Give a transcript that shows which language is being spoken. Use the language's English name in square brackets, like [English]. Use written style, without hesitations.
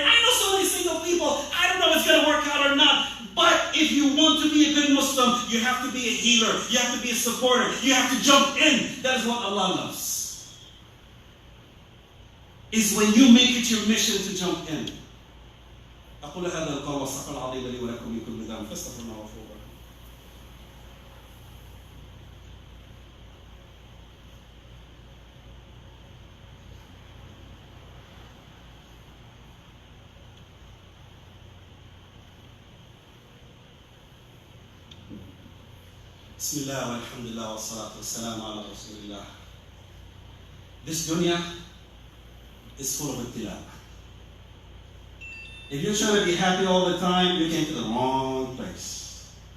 [English] I know so many single people. I don't know if it's going to work out or not. But if you want to be a good Muslim, you have to be a healer. You have to be a supporter. You have to jump in. That is what Allah loves. Is when you make it your mission to jump in. [Arabic] أقول هذا القول والصدق العظيم لي ولكم من كل ذنب فاستغفروا الله وتوبوا إليه. بسم الله والحمد لله والصلاة والسلام على رسول الله. [English] This dunya is full of ibtila. If you're trying to be happy all the time, you came to the wrong place.